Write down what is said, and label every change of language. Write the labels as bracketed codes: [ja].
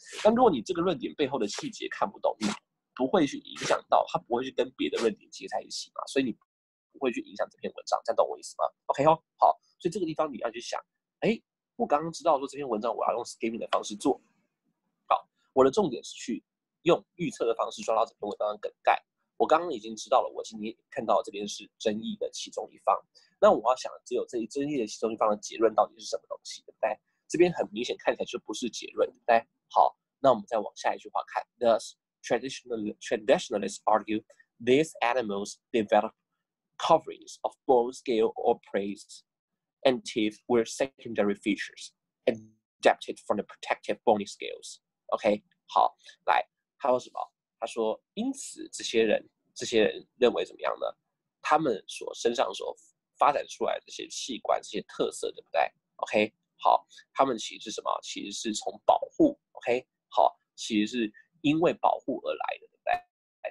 [zh] 但如果你这个论点背后的细节看不懂，你不会去影响到，它不会去跟别的论点接在一起嘛，所以你不会去影响这篇文章，这样懂我意思吗 ？OK 哦，好，所以这个地方你要去想，哎，我刚刚知道说这篇文章我要用 skimming 的方式做，好，我的重点是去用预测的方式抓到这篇文章的梗概。我刚刚已经知道了，我今天看到这边是争议的其中一方，那我要想只有这一争议的其中一方的结论到底是什么东西，对不对？这边很明显看起来就不是结论，对不对？好，那我们再往下一句话看 [en] ，Thus traditionalists argue these animals develop coverings of bone, scale, or praise, and teeth were secondary features adapted from the protective bony scales. [zh] OK， 好，来，他说什么？他说，因此这些人认为怎么样呢？他们身上所发展出来的这些器官、这些特色，对不对 ？OK， 好，他们其实是什么？其实是从保护 ，OK， 好，其实是因为保护而来的，对不对？